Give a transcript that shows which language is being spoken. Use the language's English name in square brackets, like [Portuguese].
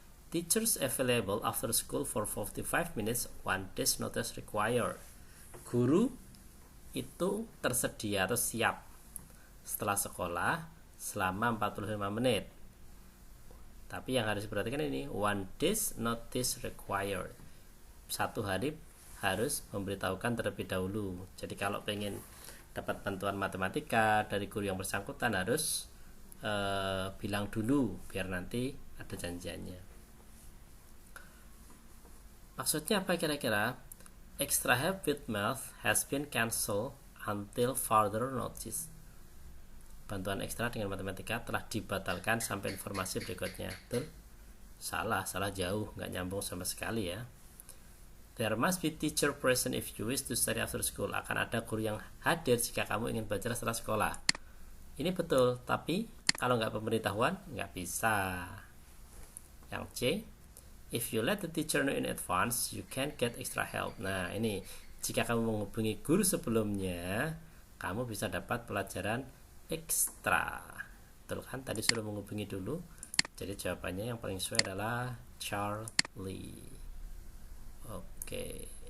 [English] Teachers available after school for 45 minutes, 1 day's notice required. [Indonesian] Guru itu tersedia atau siap setelah sekolah selama 45 menit. Tapi yang harus diperhatikan ini, [English] 1 day's notice required. [Indonesian] 1 hari harus memberitahukan terlebih dahulu. Jadi kalau pengen dapat bantuan matematika dari guru yang bersangkutan harus bilang dulu biar nanti ada janjiannya. Maksudnya apa kira-kira? [English] Extra help with math has been cancelled until further notice. [Indonesian] Bantuan ekstra dengan matematika telah dibatalkan sampai informasi berikutnya. Betul? Salah jauh, nggak nyambung sama sekali ya. [English] There must be teacher present if you wish to study after school. [Indonesian] Akan ada guru yang hadir jika kamu ingin belajar setelah sekolah. Ini betul, tapi kalau nggak pemberitahuan nggak bisa. [English] Yang C, if you let the teacher know in advance, you can get extra help. [Indonesian] Nah ini, jika kamu menghubungi guru sebelumnya, kamu bisa dapat pelajaran ekstra. Betul kan? Tadi sudah menghubungi dulu. Jadi jawabannya yang paling sesuai adalah Charlie. Oke.